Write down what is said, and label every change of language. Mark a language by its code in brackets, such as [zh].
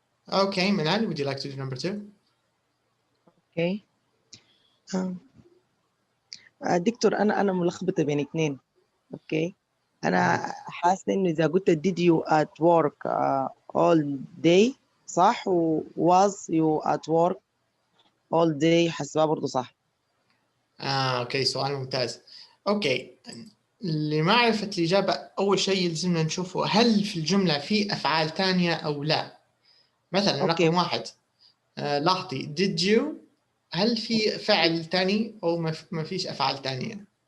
[en] Okay, Manal, would you like to do number 2? [ar] اوكي. دكتور انا ملخبطه بين اثنين. اوكي، انا حاسه انه اذا قلت [en] did you at work all day [ar] صح، و [en] was you at work all day [ar] حسبها برضه صح. اوكي، سؤال ممتاز. اوكي، لمعرفة الإجابة أول شيء يلزمنا نشوفه هل في الجملة في أفعال تانية أو لا. مثلا أوكي. رقم واحد، لاحظي did you، هل في فعل تاني أو ما فيش أفعال تانية؟